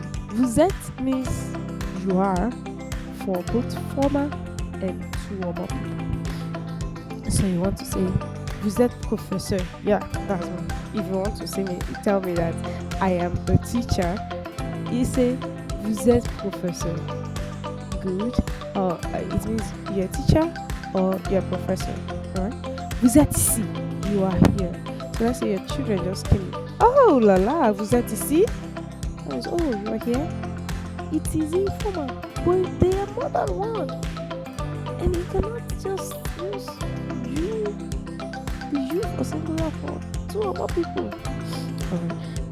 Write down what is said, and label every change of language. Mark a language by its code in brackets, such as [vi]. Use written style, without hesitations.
[fr] Vous êtes [en] means you are for both former and two or more people. So you want to say [fr] vous êtes professeur. [en] Yeah, that's one. If you want to say me, tell me that I am a teacher. You say [fr] vous êtes professeur. [en] Good. Or it means you're a teacher or you're a professor. Alright. [fr] Vous êtes ici. [en] You are here. So let's say your children just came. [fr] Oh la la, vous êtes ici. [en] Oh, you are here. It is informal, but they are more than one, and you cannot just use you for singular for two or more people. Alright.